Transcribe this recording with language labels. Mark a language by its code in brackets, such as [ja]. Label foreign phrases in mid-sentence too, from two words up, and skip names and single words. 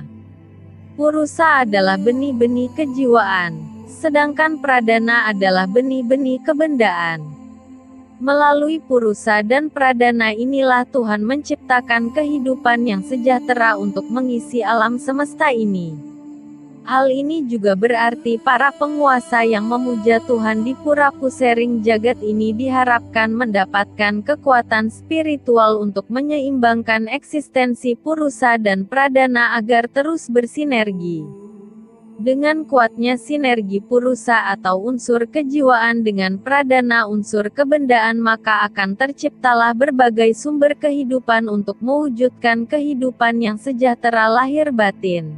[id] Purusa adalah benih-benih kejiwaan, sedangkan Pradana adalah benih-benih kebendaan. Melalui Purusa dan Pradana inilah Tuhan menciptakan kehidupan yang sejahtera untuk mengisi alam semesta ini. Hal ini juga berarti para penguasa yang memuja Tuhan di pura Pusering jagat ini diharapkan mendapatkan kekuatan spiritual untuk menyeimbangkan eksistensi Purusa dan Pradana agar terus bersinergi. Dengan kuatnya sinergi Purusa atau unsur kejiwaan dengan Pradana unsur kebendaan maka akan terciptalah berbagai sumber kehidupan untuk mewujudkan kehidupan yang sejahtera lahir batin.